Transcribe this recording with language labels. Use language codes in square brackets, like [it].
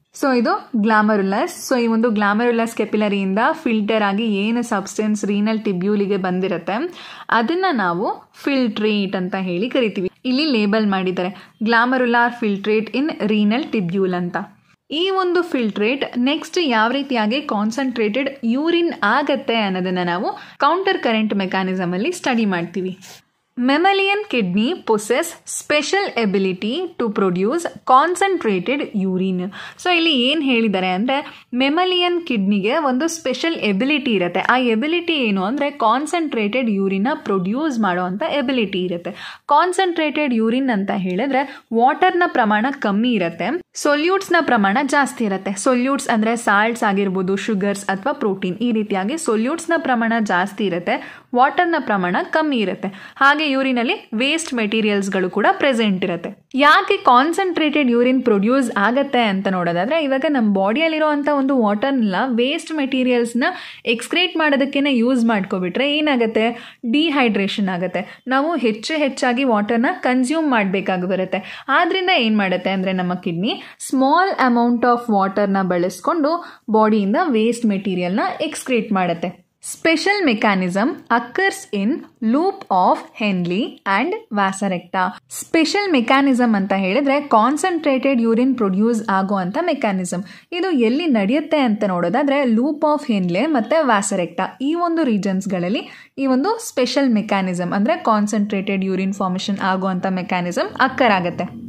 [kn] So ಇದು glomerulus. So ಈ ಒಂದು ಗ್ಲಾಮರುಲಸ್ ಕೆಪಿಲರಿಯಿಂದ ಫಿಲ್ಟರ್ ಆಗಿ ಏನು ಸಬ್ಸ್ಟೆನ್ಸ್ ರೀನಲ್ ಟಿಬ್ಯೂಲಿಗೆ ಬಂದಿರುತ್ತೆ ಅದನ್ನು ನಾವು ಫಿಲ್ಟ್ರೇಟ್ ಅಂತ ಹೇಳಿ ಕರಿತೀವಿ. ಇಲ್ಲಿ ಲೇಬಲ್ ಮಾಡಿದ್ದಾರೆ [en] glomerular filtrate in renal tubule [kn] ಅಂತ. ಈ ಒಂದು ಫಿಲ್ಟ್ರೇಟ್ ನೆಕ್ಸ್ಟ್ ಯಾವ ರೀತಿಯಾಗಿ ಕಾನ್ಸಂಟ್ರೇಟೆಡ್ ಯೂರಿನ್ ಆಗತ್ತೆ ಅನ್ನೋದನ್ನು ನಾವು ಕೌಂಟರ್ ಕರೆಂಟ್ ಮೆಕ್ಯಾನಿಸಮ್ ಅಲ್ಲಿ ಸ್ಟಡಿ ಮಾಡ್ತೀವಿ. [en] Mammalian kidney possess special ability to produce concentrated urine. [kn] So ಇಲ್ಲಿ ಏನು ಹೇಳಿದ್ದಾರೆ ಅಂದರೆ ಮೆಮಲಿಯನ್ ಕಿಡ್ನಿಗೆ ಒಂದು ಸ್ಪೆಷಲ್ ಎಬಿಲಿಟಿ ಇರುತ್ತೆ. ಆ ಎಬಿಲಿಟಿ ಏನು ಅಂದರೆ ಕಾನ್ಸಂಟ್ರೇಟೆಡ್ ಯೂರಿನ ಪ್ರೊಡ್ಯೂಸ್ ಮಾಡೋ ಅಂಥ ಎಬಿಲಿಟಿ ಇರುತ್ತೆ. ಕಾನ್ಸಂಟ್ರೇಟೆಡ್ ಯೂರಿನ್ ಅಂತ ಹೇಳಿದ್ರೆ ವಾಟರ್ನ ಪ್ರಮಾಣ ಕಮ್ಮಿ ಇರುತ್ತೆ, ಸೊಲ್ಯೂಟ್ಸ್ನ ಪ್ರಮಾಣ ಜಾಸ್ತಿ ಇರುತ್ತೆ. ಸೊಲ್ಯೂಟ್ಸ್ ಅಂದರೆ ಸಾಲ್ಟ್ಸ್ ಆಗಿರ್ಬೋದು, ಶುಗರ್ಸ್ ಅಥವಾ ಪ್ರೋಟೀನ್, ಈ ರೀತಿಯಾಗಿ ಸೊಲ್ಯೂಟ್ಸ್ನ ಪ್ರಮಾಣ ಜಾಸ್ತಿ ಇರುತ್ತೆ, ವಾಟರ್ನ ಪ್ರಮಾಣ ಕಮ್ಮಿ ಇರುತ್ತೆ. ಹಾಗೆ ಯೂರಿನಲ್ಲಿ ವೇಸ್ಟ್ ಮೆಟೀರಿಯಲ್ಸ್ಗಳು ಕೂಡ ಪ್ರೆಸೆಂಟ್ ಇರುತ್ತೆ. ಯಾಕೆ ಕಾನ್ಸಂಟ್ರೇಟೆಡ್ ಯೂರಿನ್ ಪ್ರೊಡ್ಯೂಸ್ ಆಗತ್ತೆ ಅಂತ ನೋಡೋದಾದ್ರೆ, ಇವಾಗ ನಮ್ಮ ಬಾಡಿಯಲ್ಲಿರುವಂಥ ಒಂದು ವಾಟರ್ನ ವೇಸ್ಟ್ ಮೆಟೀರಿಯಲ್ಸ್ನ ಎಕ್ಸ್ಕ್ರೇಟ್ ಮಾಡೋದಕ್ಕೇನೆ ಯೂಸ್ ಮಾಡ್ಕೊಬಿಟ್ರೆ ಏನಾಗುತ್ತೆ, ಡಿಹೈಡ್ರೇಷನ್ ಆಗುತ್ತೆ. ನಾವು ಹೆಚ್ಚಾಗಿ ವಾಟರ್ನ ಕನ್ಸ್ಯೂಮ್ ಮಾಡಬೇಕಾಗಿ ಬರುತ್ತೆ. ಆದ್ರಿಂದ ಏನು ಮಾಡುತ್ತೆ ಅಂದರೆ ನಮ್ಮ ಕಿಡ್ನಿ [en] small amount of [kn] ವಾಟರ್ನ ಬಳಸ್ಕೊಂಡು ಬಾಡಿಯಿಂದ ವೇಸ್ಟ್ ಮೆಟೀರಿಯಲ್ನ ಎಕ್ಸ್ಕ್ರೇಟ್ ಮಾಡುತ್ತೆ. [en] Special mechanism occurs in loop of Henle and Vasarecta. [kn] Special mechanism ಅಂತ ಹೇಳಿದ್ರೆ ಕಾನ್ಸಂಟ್ರೇಟೆಡ್ ಯೂರಿನ್ ಪ್ರೊಡ್ಯೂಸ್ ಆಗೋ ಅಂತ ಮೆಕ್ಯಾನಿಸಮ್. ಇದು ಎಲ್ಲಿ ನಡೆಯುತ್ತೆ ಅಂತ ನೋಡೋದಾದ್ರೆ ಲೂಪ್ ಆಫ್ ಹೆನ್ಲೆ ಮತ್ತು ವ್ಯಾಸರೆಕ್ಟಾ ಈ ಒಂದು ರೀಜನ್ಸ್ಗಳಲ್ಲಿ ಈ ಒಂದು ಸ್ಪೆಷಲ್ ಮೆಕ್ಯಾನಿಸಮ್ ಅಂದರೆ ಕಾನ್ಸಂಟ್ರೇಟೆಡ್ ಯೂರಿನ್ ಫಾರ್ಮೇಷನ್ ಆಗೋ ಅಂತ ಮೆಕ್ಯಾನಿಸಮ್ ಅಕ್ಕರ್ ಆಗುತ್ತೆ.